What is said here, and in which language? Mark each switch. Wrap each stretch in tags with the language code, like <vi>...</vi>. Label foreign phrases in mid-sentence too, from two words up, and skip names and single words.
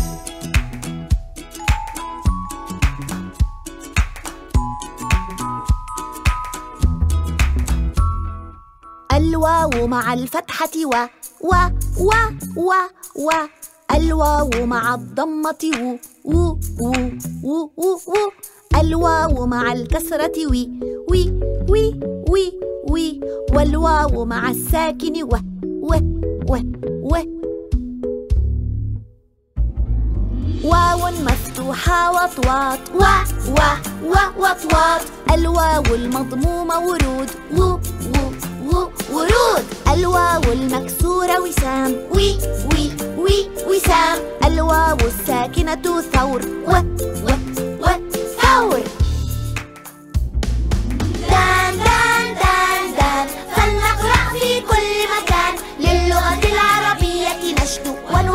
<ar>الواو مع الفتحة و و و و. الواو مع الضمة و و و و و. الواو مع الكسرة وي وي وي وي وي. والواو مع الساكن و و و و. واو مفتوحة وطواط و و و وطواط. الواو المضمومة ورود و و و ورود. الواو المكسورة وسام وي وي وي وسام. الواو الساكنة ثور و و و ثور. دان دان دان دان فلنقرأ في كل مكان للغة العربية نشدو</ar>